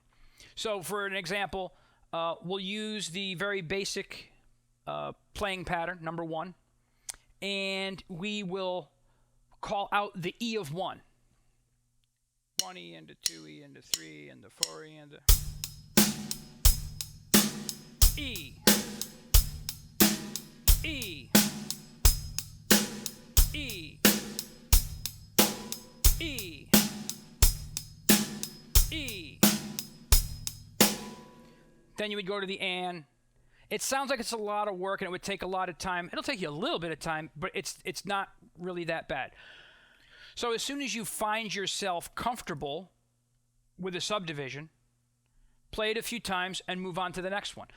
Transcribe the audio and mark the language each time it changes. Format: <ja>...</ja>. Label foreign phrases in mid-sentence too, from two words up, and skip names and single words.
<en>So for an example, we'll use the very basic playing pattern, number 1, and we will call out the E of 1. 1E and a 2E and a 3 and a 4E and a E. E. E. E. E. Then you would go to the and. It sounds like it's a lot of work and it would take a lot of time. It'll take you a little bit of time, but it's not really that bad. So as soon as you find yourself comfortable with a subdivision, play it a few times and move on to the next one.</en>